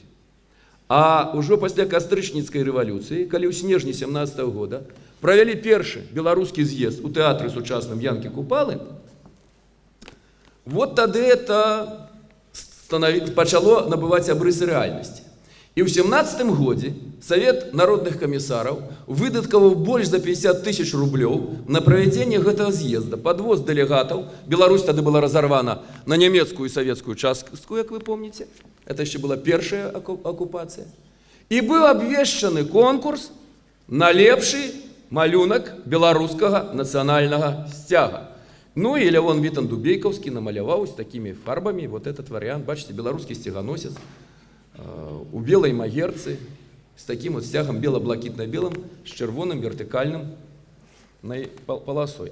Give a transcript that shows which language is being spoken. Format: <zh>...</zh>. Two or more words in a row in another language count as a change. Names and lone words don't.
<be>А ўжо пасля кастрычніцкай рэвалюцыі, калі ў снежні 17 года правялі першы беларускі з'езд у тэатры сучасным Янкі Купалы, вот тады это пачало набываць абрысы рэальнасці. І ў 17 годзе Савет народных камісараў выдаткаваў больш за 50 000 рублёў на правядзенне гэтага з'езда, падвоз дэлегатаў. Беларусь тады была разарвана на нямецкую і савецкую частку, як</be> <ru>вы помните.</ru> <be>Это яшчэ была першая акупацыя. І быў абвешчаны конкурс на лепшы малюнак беларускага нацыянальнага сцяга. І Лявон Вітан Дубейкаўскі намаляваў з такімі фарбамі</be> <ru>вот этот</ru> <be>варыянт. Бачыце, беларускі сцяганосец у белай магерцы з такім вот сцягам бела-блакітна-белым з чырвоным вертыкальным паласой.</be>